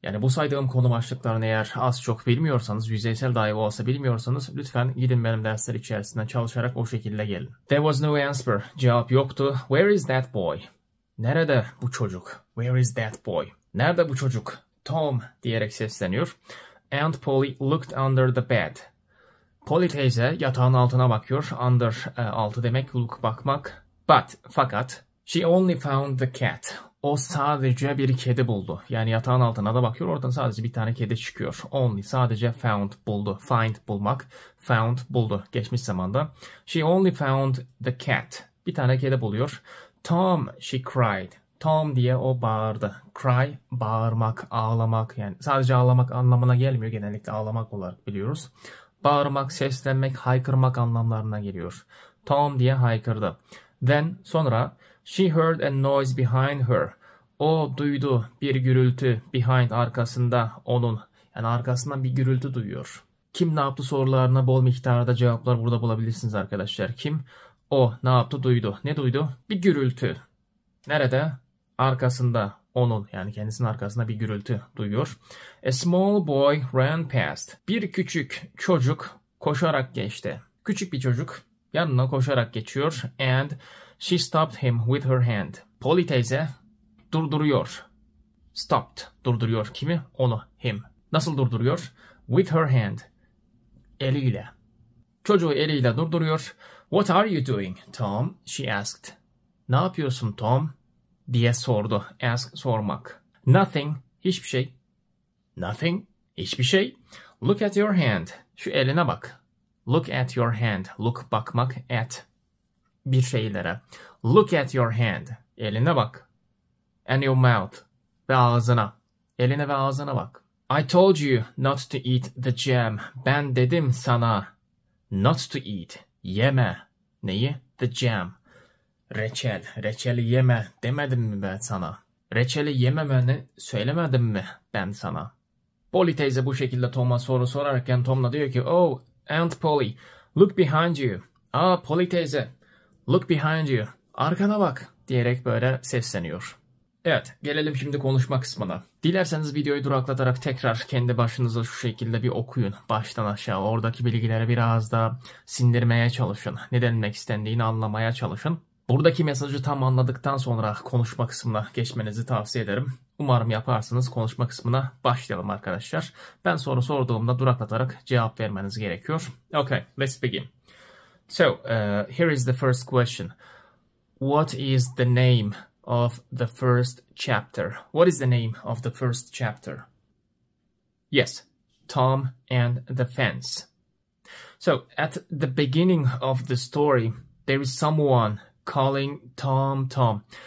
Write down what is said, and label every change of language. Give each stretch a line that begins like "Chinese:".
Turkish: Yani bu saydığım konu başlıklarını eğer az çok bilmiyorsanız, yüzeysel dahi olsa bilmiyorsanız lütfen gidin benim dersler içerisinden çalışarak o şekilde gelin.
English: There was no answer.
Turkish: Cevap yoktu.
English: Where is that boy?
Turkish: Nerede bu çocuk?
English: Where is that boy? Nerede bu çocuk?
Turkish: Tom diyerek sesleniyor.
English: Aunt Polly looked under the bed.
Turkish: Polly teyze yatağın altına bakıyor. Under, altı demek, look bakmak.
English: Fakat, she only found the cat.
Turkish: O sadece bir kedi buldu. Yani yatağın altına da bakıyor. Oradan sadece bir tane kedi çıkıyor. Only, sadece found, buldu. Find, bulmak. Found, buldu. Geçmiş zamanda.
English: She only found the cat.
Turkish: Bir tane kedi buluyor. Tom,
English: she cried.
Turkish: Tom diye o bağırdı. Cry, bağırmak, ağlamak. Yani sadece ağlamak anlamına gelmiyor. Genellikle ağlamak olarak biliyoruz. Bağırmak, seslenmek, haykırmak anlamlarına geliyor. Tom diye haykırdı.
English: Then, sonra, she heard a noise behind her.
Turkish: O duydu bir gürültü, behind, arkasında, onun. Yani arkasından bir gürültü duyuyor. Kim ne yaptı sorularına bol miktarda cevaplar burada bulabilirsiniz arkadaşlar. Kim? O ne yaptı? Duydu. Ne duydu? Bir gürültü. Nerede? Arkasında, onun, yani kendisinin arkasında bir gürültü duyuyor.
English: A small boy ran past.
Turkish: Bir küçük çocuk koşarak geçti. Küçük bir çocuk yanına koşarak geçiyor.
English: And she stopped him with her hand.
Turkish: Polly teyze durduruyor. Stopped, durduruyor. Kimi? Onu, him. Nasıl durduruyor?
English: With her hand.
Turkish: Eliyle. Çocuğu eliyle durduruyor.
English: What are you doing, Tom? She asked.
Turkish: Ne yapıyorsun Tom? Diye sordu.
English: Ask, sormak. Nothing,
Turkish: hiçbir şey.
English: Nothing, hiçbir şey. Look at your hand.
Turkish: Şu eline bak.
English: Look at your hand. Look, bakmak, at. Bir şeylere. Look at your hand.
Turkish: Eline bak.
English: And your mouth.
Turkish: Ve ağzına. Eline ve ağzına bak.
English: I told you not to eat the jam.
Turkish: Ben dedim sana
English: not to eat.
Turkish: Yeme. Neyi?
English: The jam.
Turkish: Reçel. Reçeli yeme demedim mi ben sana? Reçeli yememeni söylemedim mi ben sana? Polly teyze bu şekilde Tom'a soru sorarken Tom da diyor ki
English: oh Aunt Polly look behind you.
Turkish: Polly teyze
English: look behind you.
Turkish: Arkana bak diyerek böyle sesleniyor. Evet, gelelim şimdi konuşma kısmına. Dilerseniz videoyu duraklatarak tekrar kendi başınıza şu şekilde bir okuyun. Baştan aşağı oradaki bilgileri biraz da sindirmeye çalışın. Ne denilmek istendiğini anlamaya çalışın. Buradaki mesajı tam anladıktan sonra konuşma kısmına geçmenizi tavsiye ederim. Umarım yaparsınız. Konuşma kısmına başlayalım arkadaşlar. Ben soru sorduğumda duraklatarak cevap vermeniz gerekiyor.
English: Okay, let's begin. So, here is the first question. What is the name of the first chapter? What is the name of the first chapter? Yes, Tom and the Fence. So, at the beginning of the story, there is someone calling Tom, Tom.